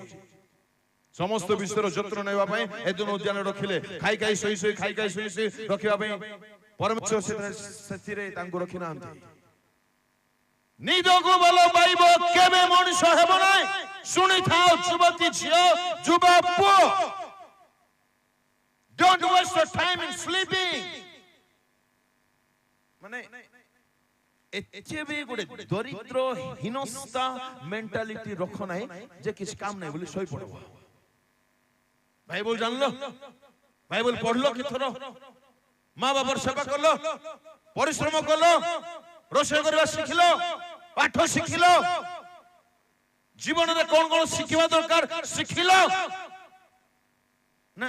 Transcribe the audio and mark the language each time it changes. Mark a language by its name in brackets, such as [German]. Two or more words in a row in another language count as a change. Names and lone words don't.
[Odia] ସମସ୍ତ ବିଷୟର ଯତ୍ନ ନେବା ପାଇଁ ଏଦିନ ଉଦ୍ୟାନ ରଖିଲେ। ଖାଇ ଖାଇ ଶୋଇ ଶୋଇ, ଖାଇ ଖାଇ ଶୋଇ ଶୋଇ ରଖିବା ପାଇଁ ପରମେଶ୍ୱର ସେଥିରେ ତାଙ୍କୁ ରଖିନାହାନ୍ତି। ନିଦକୁ ଭଲ ପାଇବ, କେବେ ମଣିଷ ହେବ ନାହିଁ। ଶୁଣିଥାଉ ଯୁବତୀ ଝିଅ, ଯୁବା ପୁଅ, [English] don't waste your time in sleeping। [Odia] ମାନେ ଏତେ ବି ଗୋଟେ ଦରିଦ୍ର ହୀନସ୍ତା ମେଣ୍ଟାଲିଟି ରଖ ନାହିଁ ଯେ କିଛି କାମ ନାହିଁ ବୋଲି ଶୋଇ ପଡିବ। ବାଇବଲ ଜାଣିଲ, ବାଇବଲ ପଢିଲ କେଥର, ମା ବାବାର ସେବା କଲ, ପରିଶ୍ରମ କଲ, ରୋଷେଇ କରିବା ଶିଖିଲ, ପାଠ ଶିଖିଲ, ଜୀବନରେ କଣ କଣ ଶିଖିବା ଦରକାର ଶିଖିଲ ନା?